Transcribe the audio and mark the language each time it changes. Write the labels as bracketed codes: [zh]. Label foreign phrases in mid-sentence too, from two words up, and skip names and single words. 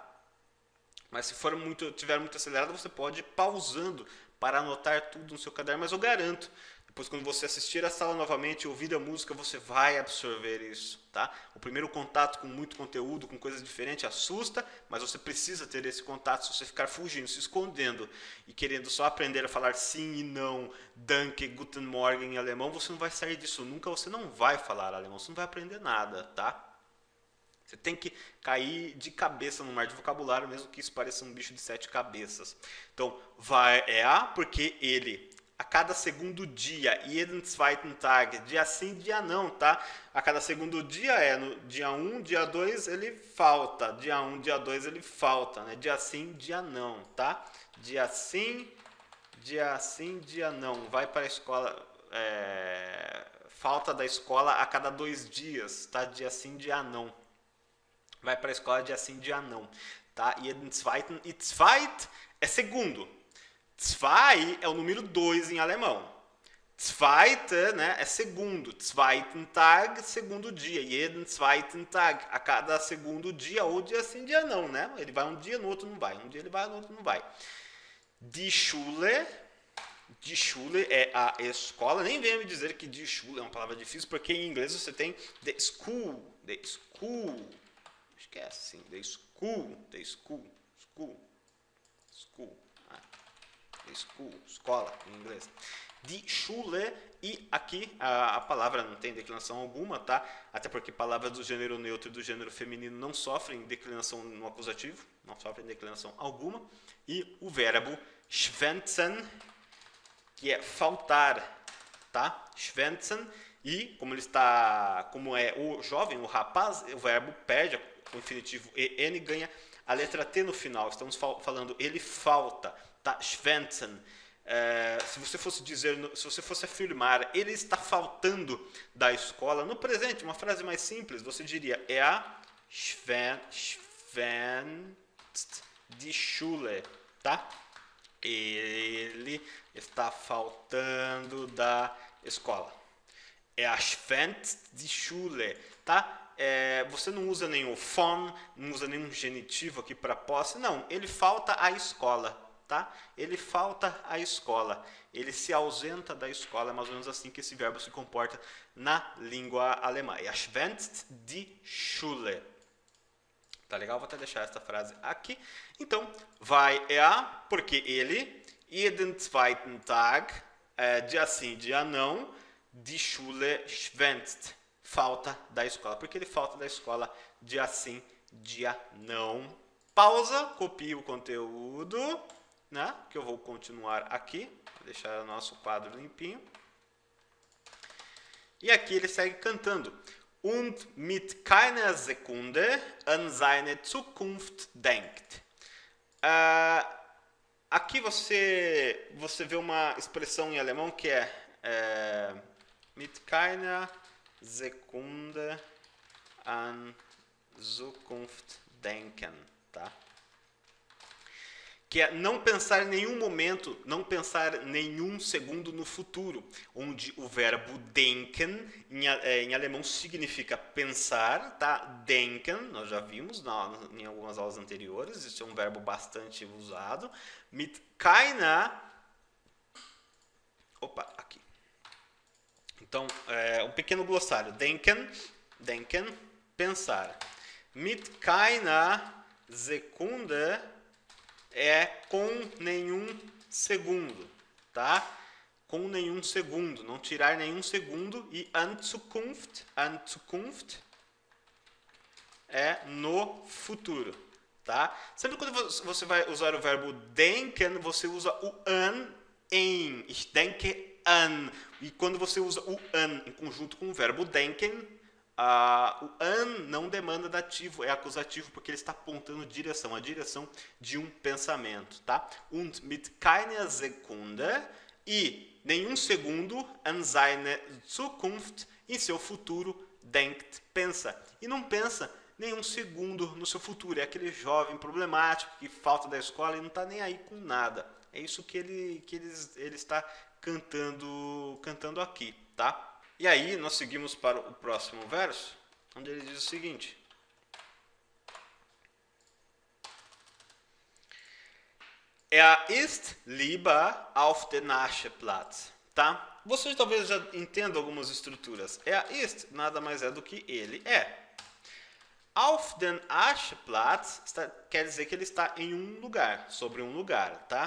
[pt] Mas se tiver muito acelerado, você pode ir pausando para anotar tudo no seu caderno, mas eu garanto, depois quando você assistir a sala novamente e ouvir a música, você vai absorver isso, tá? O primeiro contato com muito conteúdo, com coisas diferentes, assusta, mas você precisa ter esse contato. Se você ficar fugindo, se escondendo e querendo só aprender a falar sim e não, [de] danke, guten morgen [pt] em alemão, você não vai sair disso nunca, você não vai falar alemão, você não vai aprender nada, tá? Você tem que cair de cabeça no mar de vocabulário, mesmo que isso pareça um bicho de 7 cabeças. Então, vai porque ele, a cada segundo dia, [de] jeden zweiten Tag, [pt] dia sim, dia não, tá? A cada segundo dia no dia 1, dia 2 ele falta, dia 1, dia 2 ele falta, né? Dia sim, dia não, tá? Dia sim, dia não. Vai para a escola, falta da escola a cada 2 dias, tá? Dia sim, dia não. Vai para a escola dia sim, dia não, tá? [de] Jeden zweiten, [pt] e zweit é segundo. Zwei é o número 2 em alemão. Zweite, né, é segundo. [de] Zweiten Tag, [pt] segundo dia. [de] Jeden zweiten Tag, [pt] a cada segundo dia, ou dia sim, dia não, né? Ele vai um dia, no outro não vai. Um dia ele vai, no outro não vai. [de] Die Schule [pt] é a escola. Nem venha me dizer que [de] die Schule [pt] é uma palavra difícil, porque em inglês você tem [en] the school. [pt] esquece, sim. [en] The school, school. The school, [pt] escola, em inglês. [de] Die Schule, [pt] e aqui a palavra não tem declinação alguma, tá? Até porque palavras do gênero neutro e do gênero feminino não sofrem declinação no acusativo, não sofrem declinação alguma. E o verbo schwänzen, que é faltar, tá? Schwänzen, e como é o jovem, o rapaz, o verbo perde o infinitivo en, ganha a letra T no final. Estamos falando ele falta, tá? Schwänzen. Se você fosse afirmar, ele está faltando da escola, no presente, uma frase mais simples, você diria [de] schwänzt die Schule, [pt] tá? Ele está faltando da escola. [de] Schwänzt die Schule, [pt] tá? Você não usa nenhum von, não usa nenhum genitivo aqui para posse, não, ele falta à escola. Tá? Ele falta à escola, ele se ausenta da escola, é mais ou menos assim que esse verbo se comporta na língua alemã. [de] Schwänzt die Schule. [pt] Tá legal? Vou até deixar essa frase aqui. Então, vai porque ele, [de] jeden zweiten Tag, [pt] dia sim, dia não, [de] die Schule schwänzt, [pt] falta da escola. Porque ele falta da escola, dia sim, dia não. Pausa, copie o conteúdo. Né? Que eu vou continuar aqui, vou deixar o nosso quadro limpinho. E aqui ele segue cantando. [de] Und mit keiner Sekunde an seine Zukunft denkt. [pt] Aqui você vê uma expressão em alemão que é [de] mit keiner Sekunde an Zukunft denken, [pt] tá? Que é não pensar em nenhum momento, não pensar nenhum segundo no futuro, onde o verbo denken em alemão significa pensar, tá? Denken, nós já vimos em algumas aulas anteriores, isso é um verbo bastante usado. [de] Mit keiner, [pt] aqui. Então, um pequeno glossário. Denken, pensar. [de] Mit keiner Sekunde [pt] com nenhum segundo, tá? Com nenhum segundo, não tirar nenhum segundo. E [de] an Zukunft [pt] é no futuro, tá? Sempre quando você vai usar o verbo denken, você usa o an em. [de] Ich denke an. [pt] E quando você usa o an em conjunto com o verbo denken, o an não demanda dativo, é acusativo, porque ele está apontando direção, a direção de um pensamento, tá? [de] Und mit keiner Sekunde, [pt] e nenhum segundo, [de] an seine Zukunft, [pt] em seu futuro, denkt, pensa. E não pensa nenhum segundo no seu futuro, é aquele jovem problemático que falta da escola e não está nem aí com nada. É isso que ele está cantando aqui, tá? E aí, nós seguimos para o próximo verso, onde ele diz o seguinte. [de] Ist lieber auf den Ascheplatz. [pt] Tá? Vocês talvez já entendam algumas estruturas. Ist nada mais é do que ele é. [de] Auf den Ascheplatz [pt] quer dizer que ele está em um lugar, sobre um lugar. Tá?